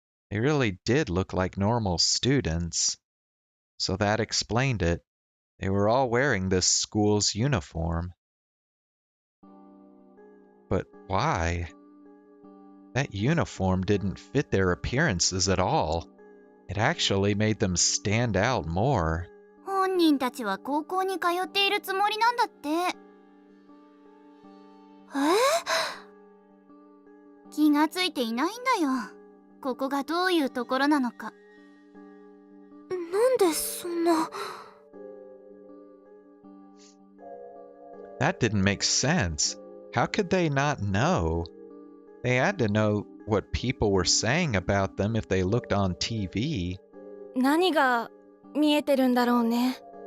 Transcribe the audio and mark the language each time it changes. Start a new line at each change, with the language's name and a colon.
English: They really did look like normal students. So that explained it. They were all wearing this school's uniform. But why? That uniform didn't fit their appearances at all. It actually made them stand out more.
Japanese: 本人たちは高校に通っているつもりなんだって。気がついていないんだよ。ここがどういうところなのか。なんでそんな。
English: That didn't make sense. How could they not know? They had to know what people were saying about them if they looked on TV.
Japanese: 何が見えてるんだろうね。